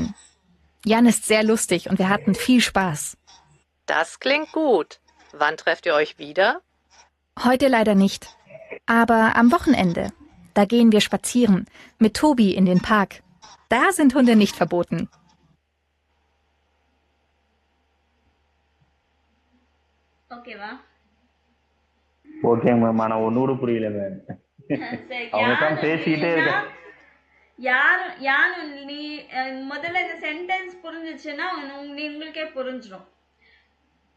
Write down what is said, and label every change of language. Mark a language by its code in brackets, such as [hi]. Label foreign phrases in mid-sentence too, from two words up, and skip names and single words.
[de] Jan ist sehr lustig und wir hatten viel Spaß. Das klingt gut. Wann trefft ihr euch wieder? Heute leider nicht. Aber am Wochenende. Da gehen wir spazieren. Mit Tobi in den Park. Da sind Hunde nicht verboten. [ta] ஓகேவா? ஓகே மேம். ஆனா ஒண்ணு புரியல மேம். அவங்க தான் பேசிட்டே இருக்காங்க. யாரும் நீ முதல்ல இந்த சென்டென்ஸ் புரிஞ்சுச்சுன்னா உங்களுக்கே புரிஞ்சிடும்.